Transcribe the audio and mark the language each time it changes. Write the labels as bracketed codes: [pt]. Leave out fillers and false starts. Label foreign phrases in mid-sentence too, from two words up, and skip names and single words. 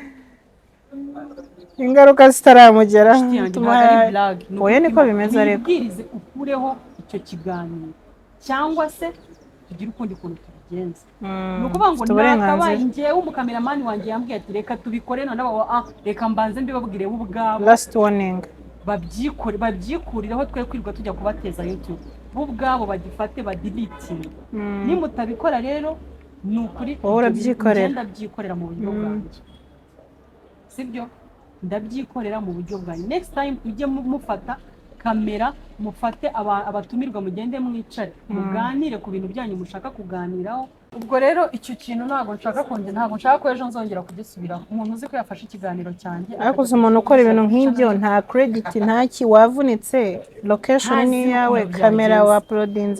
[rw] ingaruka zitaramugera oya niko bimeze ariko yibwirize ukureho icyo kiganiro cyangwa se tugire ukundi kuntu tubigenza ni ukuvuga ngo nakabaye njyewe umukameramani wanjye yambwiye ati reka tubikore noneho reka mbanze mbibabwire bo ubwabo [en] last warning [rw] babyikurireho twe kwirirwa tujya kubateza YouTube bo ubwabo bagifate badilitinge nimutabikora rero ni ukuri ndabyikorera mu buryo bwanjye sibyo ndabyikorera mu buryo bwanjye [en] next time [rw] ujye mufata kamera mufate abatumirwa mugende mwicare muganire ku bintu byanyu mushaka kuganiraho ubwo rero icyo kintu ntabwo nshaka ko ejo nzongera kugisubiraho umuntu uzi ko yafashe ikiganiro cyanjye ariko umuntu ukora ibintu nk'ibyo nta credit ntaki wavunitse location ni yawe kamera wa uploadinze